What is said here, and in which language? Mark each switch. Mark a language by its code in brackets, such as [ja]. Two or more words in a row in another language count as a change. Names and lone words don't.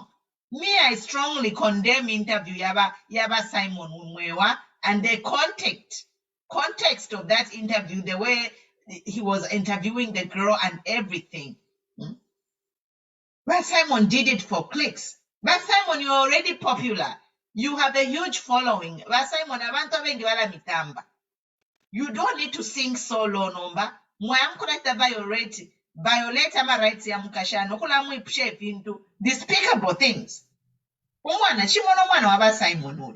[en] Me, I strongly condemn interview yaba Simon Umwewa and the context of that interview, the way he was interviewing the girl and everything. But Simon did it for clicks. But Simon, you're already popular. You have a huge following. [bem] But Simon, abantu abengi wala mitamba. [en] You don't need to sing solo nomba. [bem] Mwamkuleta violate ama rights ya mukashano. Kula mwipushe [en] into despicable things. [bem] Umwana, chimono mwana waba Simon uli.